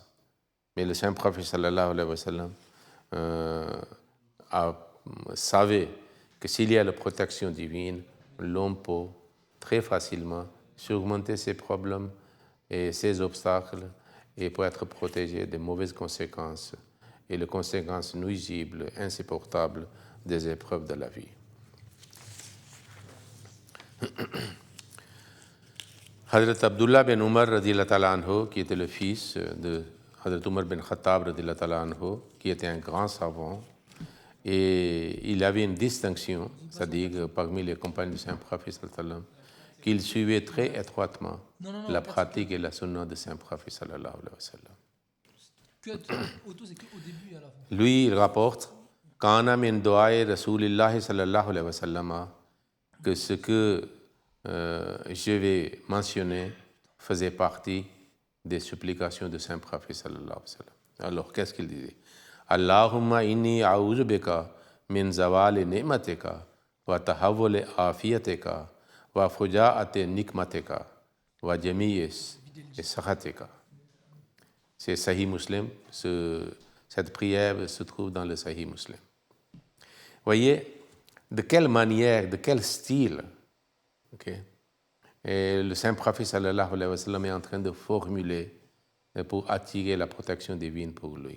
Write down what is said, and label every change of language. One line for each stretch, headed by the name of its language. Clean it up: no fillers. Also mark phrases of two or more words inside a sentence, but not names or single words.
French: Mais le Saint-Prophète
Arabic: صلى الله عليه وسلم
French: savait que s'il y a la protection divine, l'homme peut très facilement surmonter ses problèmes et ses obstacles et peut être protégé des mauvaises conséquences et les conséquences nuisibles, insupportables des épreuves de la vie. Hazrat Abdullah bin Umar
Arabic: رضي الله تعالى عنه,
French: qui était le fils de Hazrat Umar bin Khattab
Arabic: رضي الله تعالى عنه,
French: qui était un grand savant, et il avait une distinction, c'est-à-dire parmi les compagnons du Saint-Prophète
Arabic: صلى الله عليه وسلم,
French: qu'il suivait très étroitement la pratique et la sunna de Saint-Prophète
Arabic: صلى الله عليه وسلم.
French: Lui, il rapporte
Arabic: كان من دعاء رسول الله صلى الله عليه وسلم,
French: que ce que je vais mentionner faisait partie des supplications de Saint-Prophète
Arabic: صلى الله عليه وسلم.
French: Alors, qu'est-ce qu'il disait?
Arabic: اللهم إني أعوذ بك من زوال نعمتك و تحول عافيتك و فجاءة نقمتك و جميع سخطك.
French: C'est Sahih Muslim. Cette prière se trouve dans le Sahih Muslim. Voyez, de quelle manière, de quel style, okay, et le saint prophète
Arabic: صلى الله عليه وسلم
French: est en train de formuler pour attirer la protection divine pour lui.